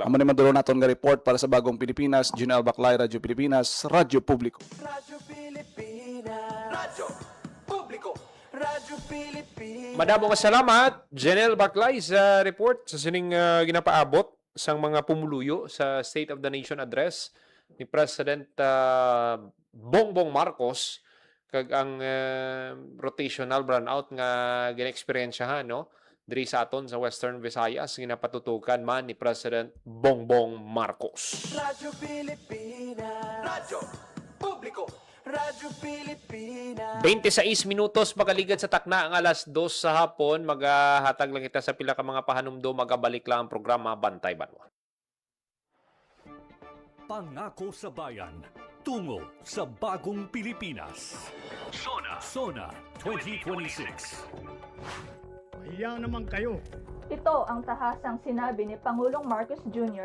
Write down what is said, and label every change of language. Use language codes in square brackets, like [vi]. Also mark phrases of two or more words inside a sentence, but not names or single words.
[hil] Amo ni madulong naton nga report para sa Bagong Pilipinas, Junel Baclay, Radyo Pilipinas, Radyo Publiko. Radyo Pilipinas. Radyo Publiko. Radyo Pilipinas. Madamo nga salamat Janelle Baclay sa report sa sining ginapaabot sang mga pumuluyo sa State of the Nation address ni President Bongbong Marcos kag ang [en] rotational brownout [hil] nga gina-experiensyahan no diri sa aton sa Western Visayas ginapatutukan man ni President Bongbong Marcos. Radyo Pilipinas. Radyo Publiko. Radyo Pilipinas. 26 minutos magaligad sa takna ang alas 2 sa hapon magahatag lang kita sa pila ka mga pahanumdo magabalik lang ang programa Bantay Banwa. [tl] Pangako sa bayan, tungo sa bagong Pilipinas. Sona 2026. Mahiya naman kayo. Ito ang tahasang sinabi ni Pangulong Marcos Jr.